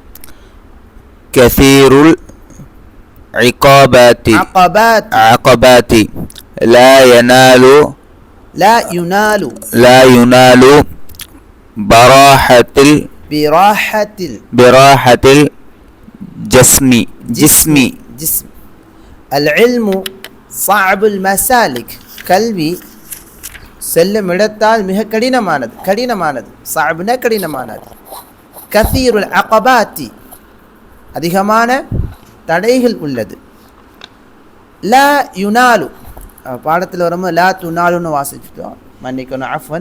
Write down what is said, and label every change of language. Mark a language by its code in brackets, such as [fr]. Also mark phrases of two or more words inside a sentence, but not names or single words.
[ar] كثير العقبات لا ينال براحة الجسم. العلم صعب المسالك. [ta] கல்வி செல்லும் இடத்தால் மிக கடினமானது. صعبنا கடினமானது. [ar] كثير العقبات, [ta] அதிகமான தடைகள் உள்ளது. [ar] لا ينال, [ta] பாடத்தில் வரும்போது [ar] لا تنال [ta] வாசிச்சிட்டோம், மன்னிக்கணும், அஃவன்.